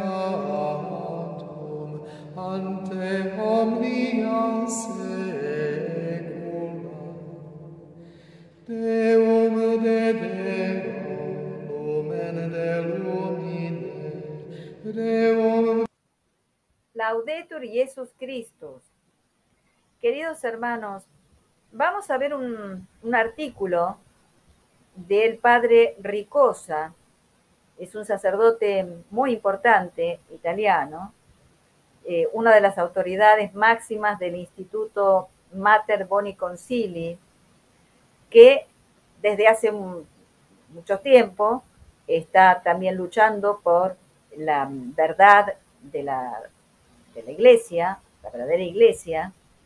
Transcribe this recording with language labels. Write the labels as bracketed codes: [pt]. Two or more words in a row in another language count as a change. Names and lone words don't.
[la] natum ante omnia saecula, Deum de Deo, lumen de lumine, Deum. Laudetur Jesus Christus. [es] Queridos hermanos, vamos a ver un artículo del padre Ricosa. Es un sacerdote muy importante italiano, una de las autoridades máximas del Instituto Mater Boni Concili, que desde hace mucho tiempo está también luchando por la verdad de la iglesia, la verdadera iglesia.